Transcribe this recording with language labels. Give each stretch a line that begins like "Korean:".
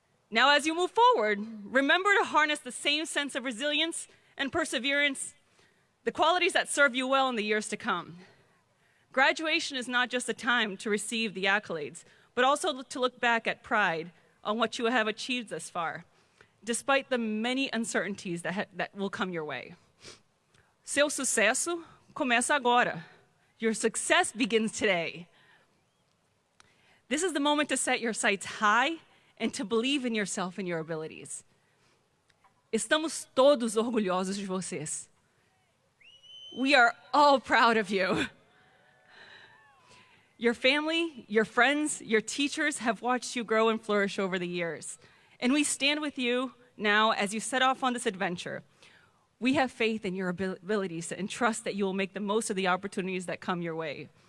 English: Now, as you move forward, remember to harness the same sense of resilience and perseverance, the qualities that serve you well in the years to come. Graduation is not just a time to receive the accolades, but also to look back at pride on what you have achieved thus far, despite the many uncertainties that will come your way.
Portuguese: Seu sucesso começa agora.
English: Your success begins today. This is the moment to set your sights high and to believe in yourself and your abilities.
Portuguese: Estamos todos orgulhosos de vocês.
English: We are all proud of you. Your family, your friends, your teachers have watched you grow and flourish over the years. And we stand with you now as you set off on this adventure. We have faith in your abilities and trust that you will make the most of the opportunities that come your way.